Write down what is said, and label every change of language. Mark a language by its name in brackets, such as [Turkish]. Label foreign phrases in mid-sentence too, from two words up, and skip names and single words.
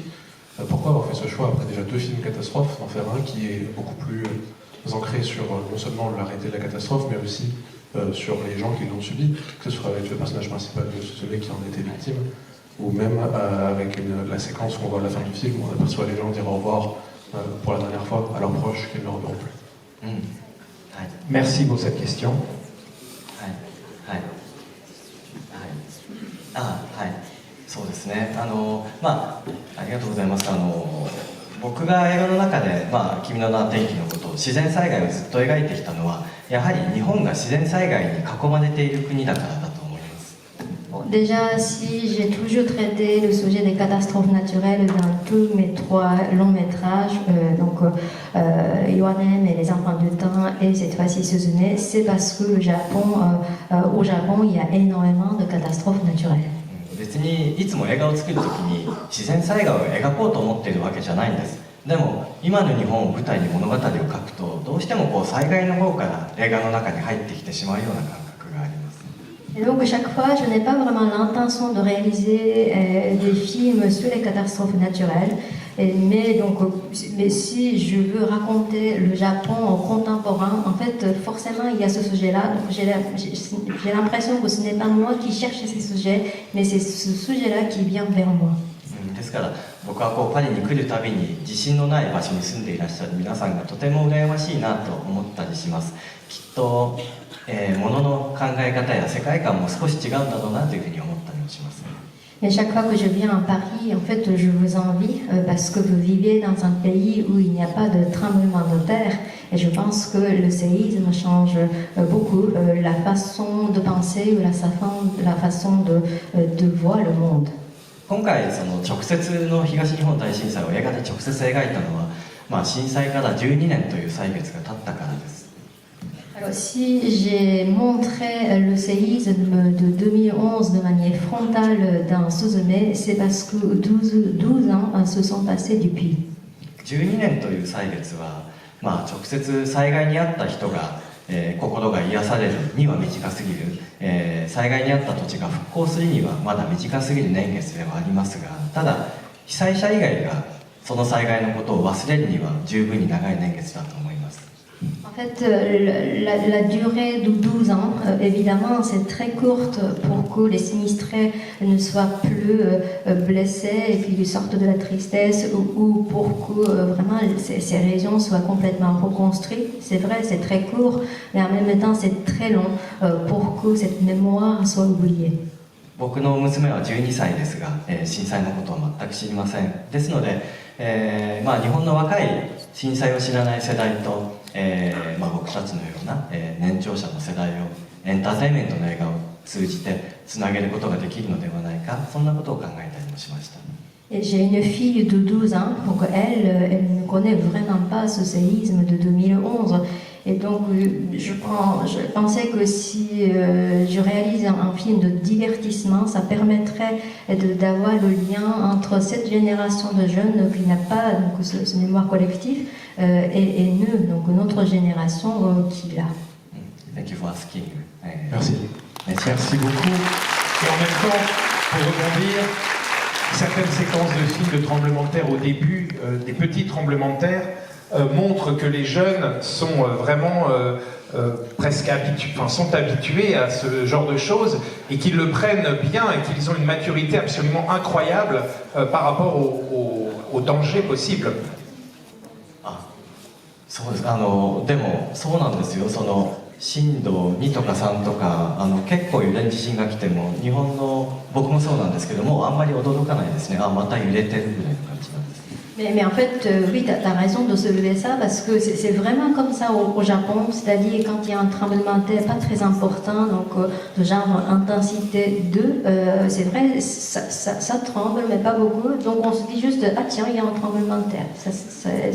[French] Pourquoi avoir fait ce choix, après déjà 2 films catastrophes, d'en faire un qui est beaucoup plus ancré sur non seulement la réalité de la catastrophe, mais aussi sur les gens qui l'ont subi, que ce soit avec le personnage principal de celui qui en était victime, ou même avec la séquence où on voit à la fin du film, où on aperçoit les gens dire au revoir pour la dernière fois à leurs proches qu'ils ne reverront plus. Merci pour cette question. [Japanese] そうですね。まあありがとうございます。僕が映画の中で、まあ、君の名は天気のこと自然災害をずっと描いてきたのはやはり日本が自然災害に囲まれている国だからだと思います。 [French] Déjà, si j'ai toujours traité le sujet des catastrophes naturelles dans tous mes 3 longs métrages, donc Ioannem et les enfants du temps et cette fois-ci Suzume, c'est parce que au Japon, il y a énormément de catastrophes naturelles. [Japanese] 別にいつも映画を作るときに自然災害を描こうと思っているわけじゃないんです。でも今の日本を舞台に物語を書くとどうしてもこう災害の方から映画の中に入ってきてしまうような感覚があります。 [French] Et donc chaque fois, je n'ai pas vraiment l'intention de réaliser des films sur les catastrophes naturelles, mais si je veux raconter le Japon contemporain, en fait, forcément, il y a ce sujet-là. Donc j'ai l'impression que ce n'est pas moi qui cherche ces sujets, mais c'est ce sujet-là qui vient vers moi. [Japanese] ですから僕はこうパリに来るたびに地震のない場所に住んでいらっしゃる皆さんがとても羨ましいなと思ったりします。きっと、物の考え方や世界観も少し違うんだろうなというふうに思ったりもします。 [French] Et chaque fois que je viens à Paris, en fait, je vous envie parce que vous vivez dans un pays où il n'y a pas de tremblement de terre. Et je pense que le séisme change beaucoup la façon de penser ou la façon de voir le monde. [Japanese] 今回その直接の東日本大震災を映画で直接描いたのは、震災から12年という歳月が経ったからです。 [French] Alors, si j'ai montré le séisme de 2011 de manière frontale dans Suzume, c'est parce que 12 ans se sont passés depuis. [Japanese] 12 年という歳月は、直接災害に遭った人が、心が癒されるには短すぎる、災害に遭った土地が復興するにはまだ短すぎる年月ではありますが、ただ被災者以外がその災害のことを忘れるには十分に長い年月だと思います。 [French] En fait, la durée de 12 ans, évidemment, c'est très courte pour que les sinistrés ne soient plus blessés et puis sortent de la tristesse ou pour que vraiment ces régions soient complètement reconstruites. C'est vrai, c'est très court, mais en même temps, c'est très long pour que cette mémoire soit oubliée. [Japanese] 僕の娘は12歳ですが、震災のことを全く知りません。ですので、日本の若い震災を知らない世代と、僕たちのような、年長者の世代をエンターテインメントの映画を通じてつなげることができるのではないか、そんなことを考えたりもしました。 [French] Et j'ai une fille de 12 ans, donc elle ne connaît vraiment pas ce séisme de 2011. Et donc je pensais que si je réalise un film de divertissement, ça permettrait d'avoir le lien entre cette génération de jeunes qui n'a pas donc, ce mémoire collectif et nous, donc notre génération qui l'a. [English] Thank you for asking. [French] Merci. Merci beaucoup. Et en même temps, pour rebondir, certaines séquences de films de tremblements de terre au début, des petits tremblements de terre, montrent que les jeunes sont vraiment presque sont habitués à ce genre de choses et qu'ils le prennent bien et qu'ils ont une maturité absolument incroyable par rapport aux dangers possibles. [Japanese] そうです。でもそうなんですよ。その震度2とか3とか結構揺れる地震が来ても日本の僕もそうなんですけどもあんまり驚かないですね。また揺れてるぐらいの感じなんです。 [French] Mais en fait, oui, tu as raison de soulever ça parce que c'est vraiment comme ça au Japon, c'est-à-dire quand il y a un tremblement de terre pas très important, donc de genre intensité 2, c'est vrai, ça tremble, mais pas beaucoup, donc on se dit juste, ah tiens, il y a un tremblement de terre.